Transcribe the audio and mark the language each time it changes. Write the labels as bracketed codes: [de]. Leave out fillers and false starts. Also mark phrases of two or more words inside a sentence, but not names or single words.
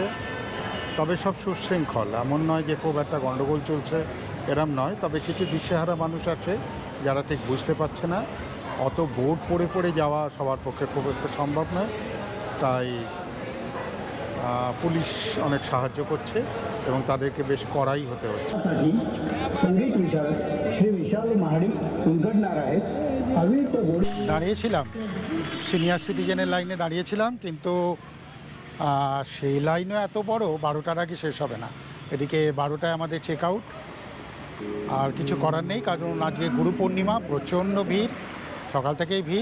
[bn] তবে সব সুশৃঙ্খল, এমন নয় যে খুব একটা গণ্ডগোল চলছে, এরম নয়। তবে কিছু দিশেহারা মানুষ আছে যারা ঠিক বুঝতে পারছে না। অত বোর্ড পড়ে পড়ে যাওয়া সবার পক্ষে খুব একটা সম্ভব নয়, তাই পুলিশ অনেক সাহায্য করছে এবং তাদেরকে বেশ কড়াই হতে হচ্ছে। [mr] संगीत विशारद श्री विशाल महाडिक उद्घटणार आहेत. [bn] দাঁড়িয়েছিলাম সিনিয়র সিটিজেনের লাইনে দাঁড়িয়েছিলাম, কিন্তু সেই লাইনও এত বড়, 12টার আগে শেষ হবে না। এদিকে 12টায় আমাদের চেক আউট। আর কিছু করার নেই, কারণ আজকে গুরু পূর্ণিমা, প্রচণ্ড ভিড়, সকাল থেকেই ভিড়।